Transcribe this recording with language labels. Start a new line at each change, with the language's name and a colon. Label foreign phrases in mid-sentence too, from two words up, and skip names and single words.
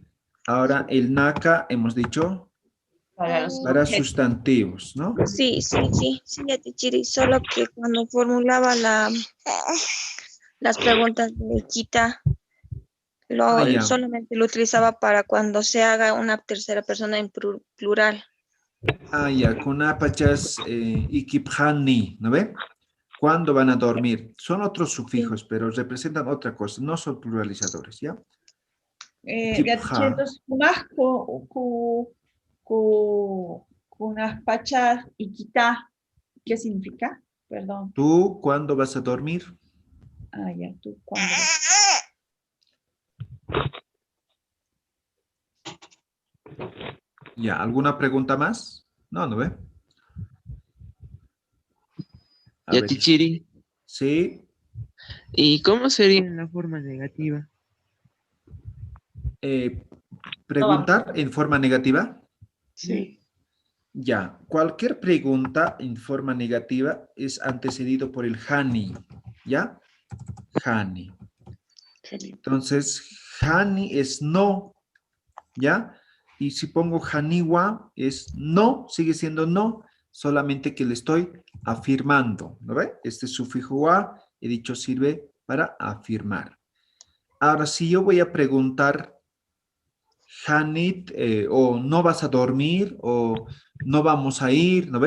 Spanish: Ahora, el naka hemos dicho para sustantivos, ¿no? Sí, Atichiri, solo que cuando formulaba las preguntas de Kita, solamente lo utilizaba para cuando se haga una tercera persona en plural.
Aymara: Kunapachas ikipjani,
Spanish: ¿no ve? ¿Cuándo van a dormir? Son otros sufijos, pero representan otra cosa, no son pluralizadores, ¿ya? Entonces,
Aymara: kunapachas ikita,
Spanish: ¿qué significa? Perdón. ¿Tú cuándo vas a dormir? Ya, ¿tú cuándo? Ya, ¿alguna pregunta más? No ve. Ya, Tichiri. Sí. ¿Y cómo sería la forma negativa? ¿Preguntar en forma negativa? Sí. Ya, cualquier pregunta en forma negativa es antecedido por el hani, ¿ya? Hani. Entonces, hani es no, ¿ya? Y si pongo haniwa es no, sigue siendo no. solamente que le estoy afirmando, ¿no ve? Este sufijo wa, he dicho, sirve para afirmar. Ahora, si yo voy a preguntar, Hanit, o no vas a dormir, o no vamos a ir, ¿no ves?